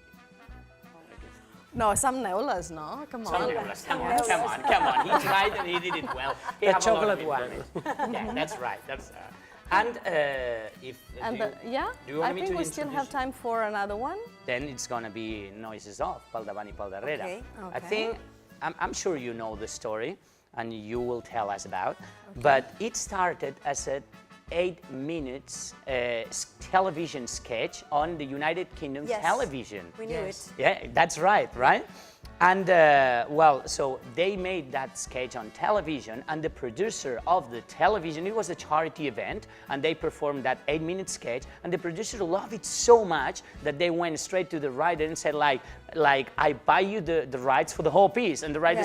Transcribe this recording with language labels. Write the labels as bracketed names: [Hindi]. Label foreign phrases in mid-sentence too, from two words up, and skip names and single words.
[English] No, some neules, no? Come on. Come on. He tried and he did it well. He The have a lot of chocolate one. information. Yeah, that's right. And if And do you, yeah, do you want I me think to we still have introduce- time for another one. then it's gonna be Noises Off, Pel davant I pel darrere. Okay, I okay. think, I'm sure you know the story, and you will tell us about, but it started as a 8 minutes television sketch on the United Kingdom Yes. television. We knew it. Yeah, that's right? And well, so they made that sketch on television, and the producer of the television, it was a charity event, and they performed that 8-minute sketch, and the producer loved it so much that they went straight to the writer and said, like I buy you the rights for the whole piece, and the writer